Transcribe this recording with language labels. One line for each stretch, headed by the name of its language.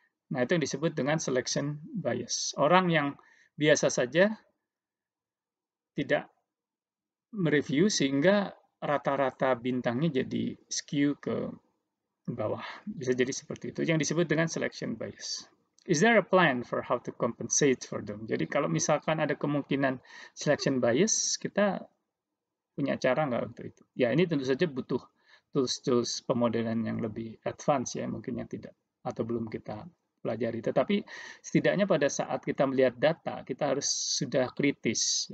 Indonesian: Nah, itu yang disebut dengan selection bias. Orang yang biasa saja tidak mereview sehingga rata-rata bintangnya jadi skew ke bawah. Bisa jadi seperti itu. Yang disebut dengan selection bias.
English: Is there a plan for how to compensate for them?
Indonesian: Jadi kalau misalkan ada kemungkinan selection bias, kita punya cara nggak untuk itu? Ya, ini tentu saja butuh tools-tools pemodelan yang lebih advance ya, mungkin yang tidak atau belum kita pelajari. Tetapi setidaknya pada saat kita melihat data, kita harus sudah kritis.